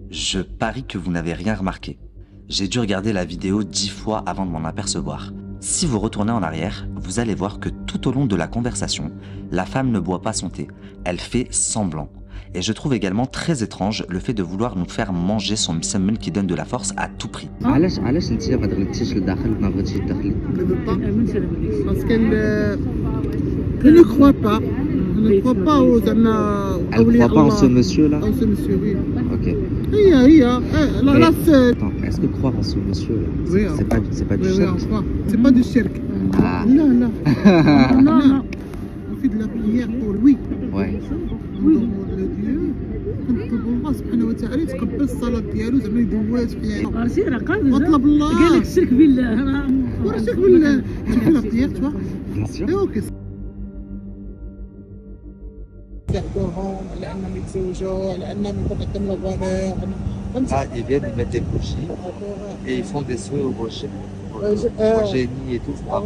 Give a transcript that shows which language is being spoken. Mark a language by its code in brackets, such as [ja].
[fr] Je parie que vous n'avez rien remarqué. J'ai dû regarder la vidéo 10 fois avant de m'en apercevoir. Si vous retournez en arrière, vous allez voir que tout au long de la conversation, la femme ne boit pas son thé, elle fait semblant. Et je trouve également très étrange le fait de vouloir nous faire manger son msemen qui donne de la force à tout prix. [ar] علاش انت ما دخلتيش لداخل ما بغيتيش تدخلي باسكو [fr] je ne crois pas [ar] زعما [fr] Elle ne croit pas en ce monsieur là? En ce monsieur, oui. Ok. [ar] هي لا [fr] Attends, est-ce que croire en ce monsieur là, Oui, c'est pas du oui, shirk? on croit. C'est pas du shirk. Ah. Non. Non. On fait de la prière pour lui. Ouais. Oui. Le Dieu. [ar] كنطلب الله سبحانه وتعالى يتقبل الصلاة ديالو زعما يدوز فيها. عرفتي راه قال واطلب الله. قال لك الشرك بالله راه الشرك بالله. [fr] شوفي لا prière, tu vois. Bien sûr. [ar] اوكي. يحضرهم لانهم يتزوجوا لانهم يقدم الغناء. [fr] Ah, ils viennent, ils mettent des bougies et ils font des souhaits au rocher, au génie et tout.